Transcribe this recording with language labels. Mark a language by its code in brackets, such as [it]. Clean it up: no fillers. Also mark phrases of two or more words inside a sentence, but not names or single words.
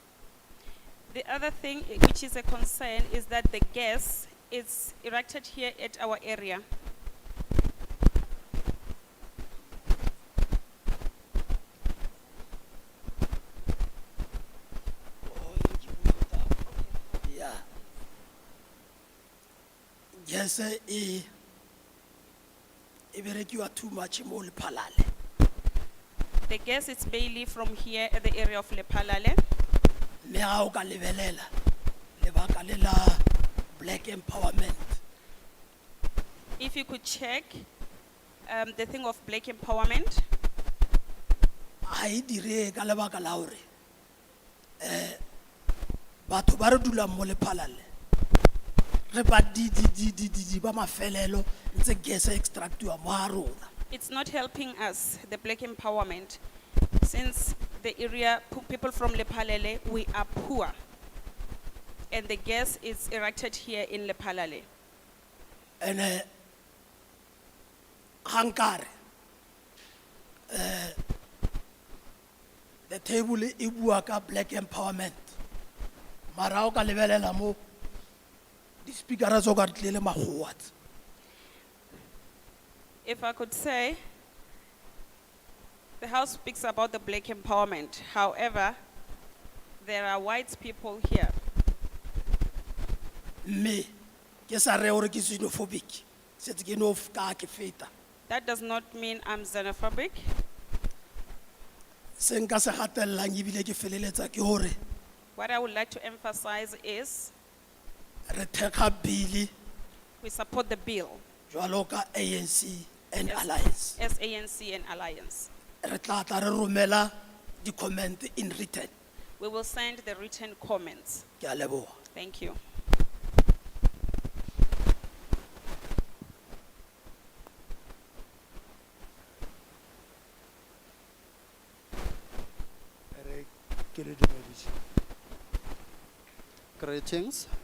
[en] The other thing which is a concern is that the gas is erected here at our area. Yeah. Yes, [nso] e berekiwa [en] too much [nso] mo Lephalale. [en] The gas is mainly from here at the area of Lephalale. [nso] Me ha o ka lebelela lebaka le la [en] black empowerment. If you could check the thing of black empowerment, [nso] A e dire ka lebaka la hore batho ba re dulang mo Lephalale re ba di ba mafelelo ntse gas extractiwa mo ha rona. [en] it's not helping us, the black empowerment, since the area, people from Lephalale, we are poor. And the gas is erected here in Lephalale. [nso] And hankare [en] the table [nso] e bua ka [en] black empowerment [nso] mara o ka lebelela mo di speakera tso ka di tlile magowa. [en] If I could say, the House speaks about the black empowerment. However, there are white people here. [nso] Me ke sa re hore ke xenophobic setse ke no ka ke feta [en] That does not mean I'm xenophobic. [nso] se nka se gatellang ebile ke feleletsa ke hore [en] What I would like to emphasize is [nso] re thekga bili [en] we support the bill [nso] jwalo ka ANC and Alliance. [en] as ANC and Alliance. [nso] Re tla tla re romela di [en] comment in written. We will send the written comments. [nso] Ke a leboha. [en] Thank you. Greetings.